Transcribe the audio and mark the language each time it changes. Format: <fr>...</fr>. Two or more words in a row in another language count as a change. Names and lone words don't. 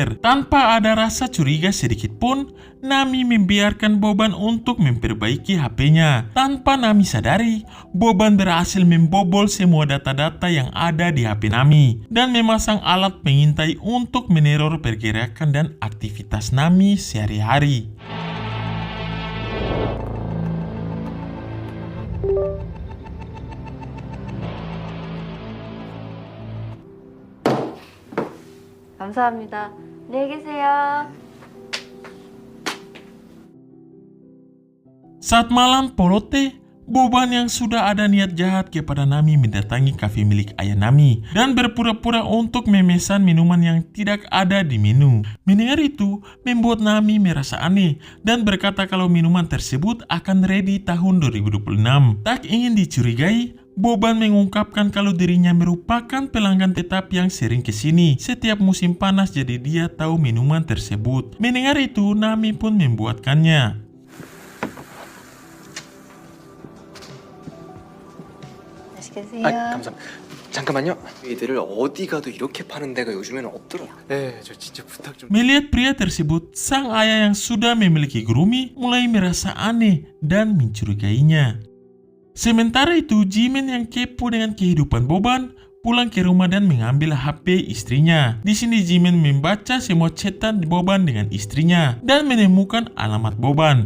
<id>Tanpa ada rasa curiga sedikit pun, Nami membiarkan Boban untuk memperbaiki HP-nya. Tanpa Nami sadari, Boban berhasil membobol semua data-data yang ada di HP Nami dan memasang alat pengintai untuk meneror pergerakan dan aktivitas Nami sehari-hari.</id> <ko>감사합니다. 안녕히 계세요.</ko> <id>Saat malam polote, Boban yang sudah ada niat jahat kepada Nami mendatangi kafe milik ayah Nami dan berpura-pura untuk memesan minuman yang tidak ada di menu. Mendengar itu membuat Nami merasa aneh dan berkata kalau minuman tersebut akan ready tahun 2026. Tak ingin dicurigai, Boban mengungkapkan kalau dirinya merupakan pelanggan tetap yang sering kesini setiap musim panas, jadi dia tahu minuman tersebut. Mendengar itu, Nami pun membuatkannya.</id> <ko>맛있게 드세요. 감사합니다. 잠깐만요. 얘들을 어디 가도 이렇게 파는 데가 요즘에는 없더라. 네, 저 진짜 부탁 좀.</ko> <id>Melihat pria tersebut, sang ayah yang sudah memiliki Gurumi mulai merasa aneh dan mencurigainya. Sementara itu, Jimin yang kepo dengan kehidupan Boban pulang ke rumah dan mengambil HP istrinya. Di sini Jimin membaca semua chatan Boban dengan istrinya dan menemukan alamat Boban.</id>